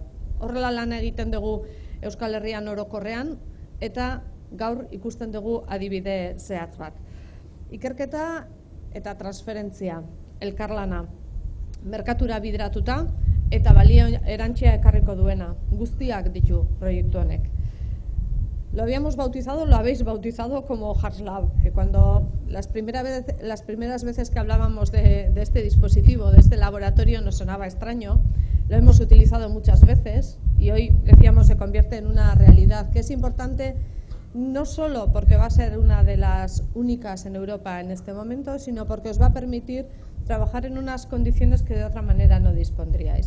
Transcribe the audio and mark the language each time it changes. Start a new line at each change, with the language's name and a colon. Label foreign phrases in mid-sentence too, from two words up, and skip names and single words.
Basque: Horrela lan egiten dugu Euskal Herrian orokorrean eta gaur ikusten dugu adibide zehatz bat. Ikerketa eta transferentzia, elkarlana, merkatura bideratuta eta balio erantsia ekarriko duena, guztiak ditu proiektu honek.
Spanish: Lo habíamos bautizado, lo habéis bautizado como HARSLab, que cuando las primeras veces que hablábamos de este dispositivo, de este laboratorio, nos sonaba extraño. Lo hemos utilizado muchas veces y hoy, decíamos, se convierte en una realidad que es importante no solo porque va a ser una de las únicas en Europa en este momento, sino porque os va a permitir trabajar en unas condiciones que de otra manera no dispondríais.